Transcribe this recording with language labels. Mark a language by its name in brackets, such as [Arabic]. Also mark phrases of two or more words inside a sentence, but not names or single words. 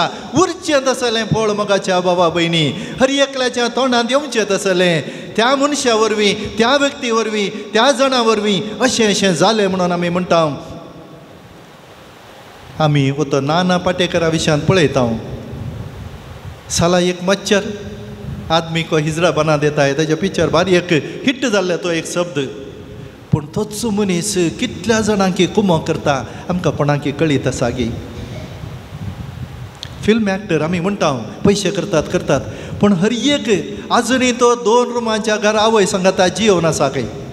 [Konkani] उरचें तसलें फळ मोगाच्या बाबा भयणी हर एकल्याच्या तोंडांत येवचें तसलें. त्या मनशा वरवीं, त्या व्यक्ती वरवीं, त्या जाणा वरवीं अशें जालें म्हणून आमी म्हणटा. आमी वतो नाना पाटेकरा विशयान पळयता. [Hindi] साला एक मच्छर आदमी को हिजरा बना देता है, [Konkani] ताजे पिक्चर भारी एक हिट जाल्ले तो एक शब्द. पूण तोच मनीस कितल्या जाणांकी कुमक करता आमकां कोणाकी कळीत आसा गे. [English] film actor [Konkani] आमी म्हणटा पयशे करतात, पूण हर एक आजुनूय तो 2 रुमांच्या घरा आवय सांगाता जियोन आसा खंय.